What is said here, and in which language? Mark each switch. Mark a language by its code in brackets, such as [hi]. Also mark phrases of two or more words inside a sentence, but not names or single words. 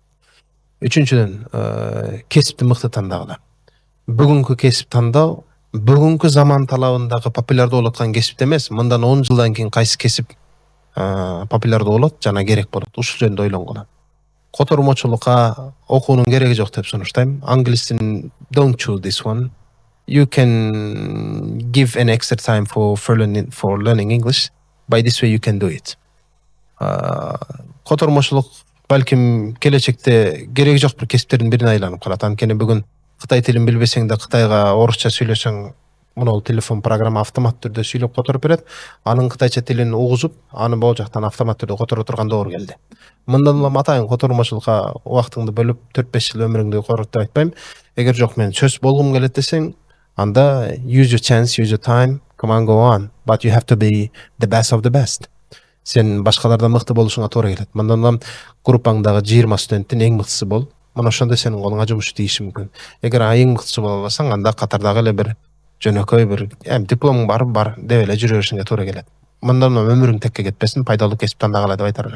[ky] Үчүнчүдөн, кесипти мыкты тандагыла. Бүгүнкү кесип тандоо бүгүнкү заман талабындагы популярдуу болуп аткан кесипте эмес, мындан 10 жылдан кийин кайсы кесип популярдуу болот жана керек болот, ушул жөнүндө ойлонгула. Котормочулукка окуунун кереги жок деп сунуштайм. Англис тилин [en] don't choose this one. You can give an extra time for learning English. By this way you can do it. [ky] Котормочулук балким келечекте кереги жок бир кесиптердин бирине айланып калат. Анткени бүгүн Кытай тилин билбесең да Кытайга орусча сүйлөсөң, мына телефон программа автомат түрдө сүйлөп которуп берет. Анын кытайча тилин угузуп, аны могу жактан автомат түрдө которо турган доор келди. Мындан улам атайын котормочулукка убактыңды бөлүп 4-5 жыл өмүрүңдү корот деп айтпайм. Эгер жок мен сөз болгум келет десең, анда [en] use your chance, use your time, come on, go on. But you have to be the best of the best. [ky] Сен башкалардан мыкты болушуңа туура келет. Мындан улам группаңдагы 20 студенттин эң мыктысы бол. Мына ошондо сенин колуңа жумуш тийиши мүмкүн. Эгер эң мыктысы боло албасаң, анда катардагы эле бир жөнөкөй бир дипломуң бар деп эле жүрө беришиңе туура келет. Мындан өмүрүң текке кетпесин, пайдалуу кесип тандагыла деп айтар элем.